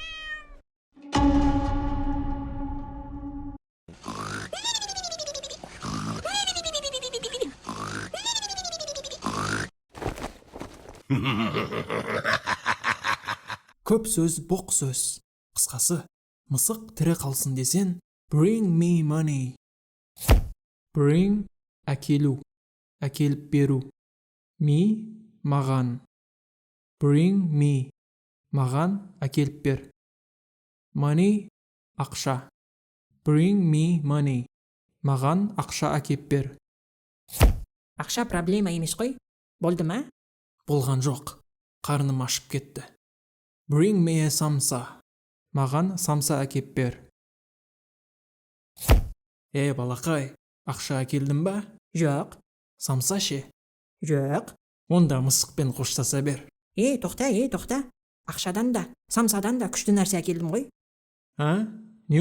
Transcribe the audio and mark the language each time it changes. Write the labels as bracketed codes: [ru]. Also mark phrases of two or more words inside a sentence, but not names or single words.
[kk] Көп сөз боқ сөз. Қысқасы, мысық тірі қалсын десен, [en] bring me money. [kk] Bring әкелу, әкеліп беру. Me маған. [en] Bring me [kk] маған әкеліп бер. Money ақша. [en] Bring me money [kk] маған ақша әкеп бер. Ақша проблема емес қой. Болды ма? Болған жоқ. Қарным ашып кетті. [en] Bring me a самса. [kk] Маған самса әкеп бер. Балақай, ақша әкелдің ба? Жоқ. Самса ше? Жоқ. Онда мысықпен қоштаса бер. Тоқта. Ақшадан да, самсадан да күшті нәрсе әкелдім ғой.